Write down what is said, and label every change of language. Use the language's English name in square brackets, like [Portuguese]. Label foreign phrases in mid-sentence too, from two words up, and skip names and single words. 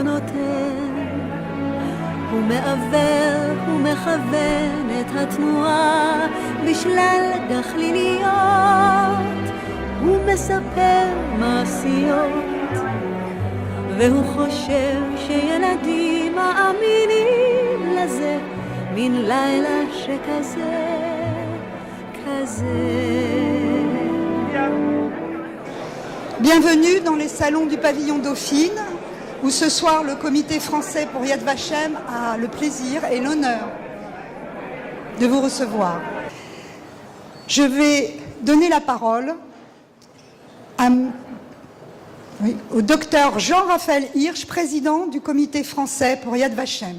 [Hebrew] נותן, הוא מעבר, הוא מכוון את התנועה בשלל גחליליות, הוא מספר מעשיות, והוא חושב שילדים מאמינים לזה, מן לילה שכזה, כזה. [French] Bienvenue dans les salons du pavillon Dauphine, où ce soir le comité français pour Yad Vashem a le plaisir et l'honneur de vous recevoir. Je vais donner la parole au docteur Jean-Raphaël Hirsch, président du comité français pour Yad Vashem.